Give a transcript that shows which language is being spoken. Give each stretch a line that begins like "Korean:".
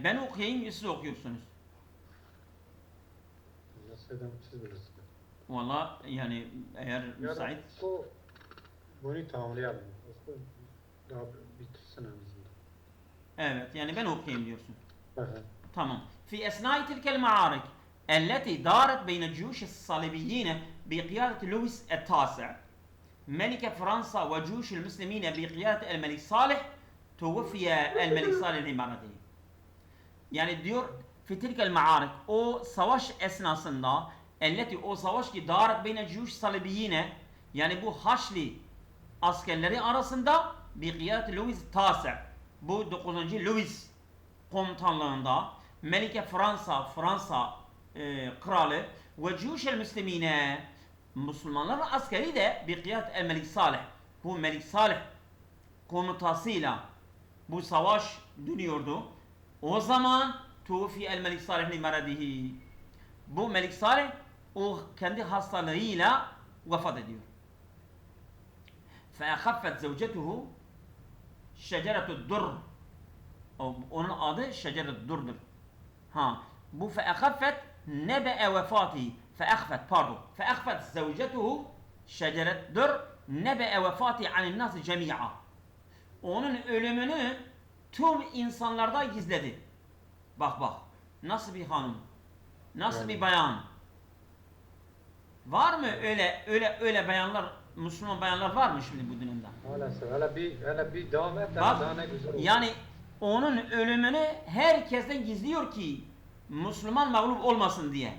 Turkish: Ben okuyayım, siz okuyorsunuz. Nasıl siz bilirsiniz. Valla yani eğer müsait. Bunu tamamlayalım. Daha bitirsin en azından. Evet, yani ben okuyayım diyorsun. Evet. Tamam.
Arabic: في أثناء تلك المعارك التي دارت بين الجيوش الصليبيين بقيادة لويس التاسع ملك فرنسا وجيوش المسلمين بقيادة الملك صالح توفي الملك صالح لمرضه.
Turkish: Yani diyor
Arabic: في تلك المعارك,
Turkish: o savaş esnasında o savaş ki darat beyne ciyuş salibiyine, yani bu Haçlı askerleri arasında bir kıyadet Louis Tase, bu 9. Louis komutanlığında Melike Fransa kralı ve ciyuşel müslimine, Müslümanların askeri de bir kıyadet el Melik Salih, bu Melik Salih komutasıyla bu savaş dönüyordu. O zaman tufi el Melik Salih li meradihi, bu Melik Salih o kendi hastalığıyla vefat ediyor.
Arabic: فَاَخَفَّتْ زَوْجَتُهُ شَجَرَةُ الدُّرْ,
Turkish: onun adı şeceret durdur.
Arabic: Bu فَاَخَفَّتْ نَبَأَ وَفَاتِهِ فَاَخْفَتْ زَوْجَتُهُ şeceret dur نَبَأَ وَفَاتِهِ عَنِ النَّاسِ جَمِيعًا,
Turkish: onun ölümünü tüm insanlarda gizledi. Bak nasıl bir hanım, nasıl bir bayan. Var mı öyle bayanlar Müslüman bayanlar var mı şimdi bu dönemde? Maalesef. Hele bir devam et. Bak, Daha ne güzel olur. yani onun ölümünü herkesten gizliyor ki Müslüman mağlup olmasın diye.